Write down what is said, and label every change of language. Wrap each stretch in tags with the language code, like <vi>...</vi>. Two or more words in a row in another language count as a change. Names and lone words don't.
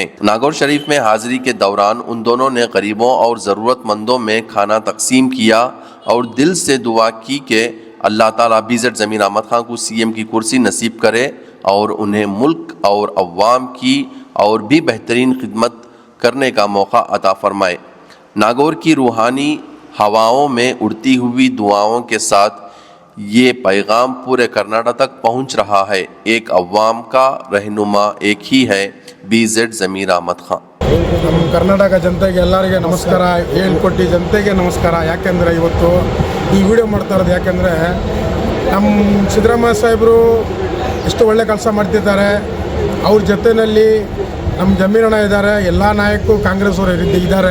<hi>नागौर शरीफ में हाजिरी के दौरान उन दोनों ने गरीबों और ज़रूरतमंदों में खाना तकसीम किया और दिल से दुआ की कि अल्लाह ताला BZ ज़मीर अहमद खान को सीएम की कुर्सी नसीब करे और उन्हें मुल्क और अवाम की और भी बेहतरीन खिदमत करने का मौका अता फरमाए। नागौर की रूहानी हवाओं में उड़ती हुई दुआओं के साथ ये पैगाम पूरे कर्नाटक तक पहुंच रहा है। एक अवाम का रहनुमा एक ही है, BZ ज़मीर अहमद खान।</hi> <kn>ನಮ್ಮ ಕರ್ನಾಟಕ ಜನತೆಗೆ ಎಲ್ಲರಿಗೆ ನಮಸ್ಕಾರ, ಹೇಳ್ಕೊಟ್ಟು ಜನತೆಗೆ ನಮಸ್ಕಾರ. ಯಾಕೆಂದರೆ ಇವತ್ತು ಈ ವಿಡಿಯೋ ಮಾಡ್ತಾ ಇರೋದು ಯಾಕೆಂದರೆ ನಮ್ಮ ಸಿದ್ದರಾಮಯ್ಯ ಸಾಹೇಬರು ಎಷ್ಟು ಒಳ್ಳೆ ಕೆಲಸ ಮಾಡ್ತಿದ್ದಾರೆ. ಅವ್ರ ಜೊತೆಯಲ್ಲಿ ನಮ್ಮ ಜಮೀರಣ್ಣ ಇದ್ದಾರೆ, ಎಲ್ಲ ನಾಯಕರು ಕಾಂಗ್ರೆಸ್ ಅವರು ಇದ್ದಾರೆ.</kn>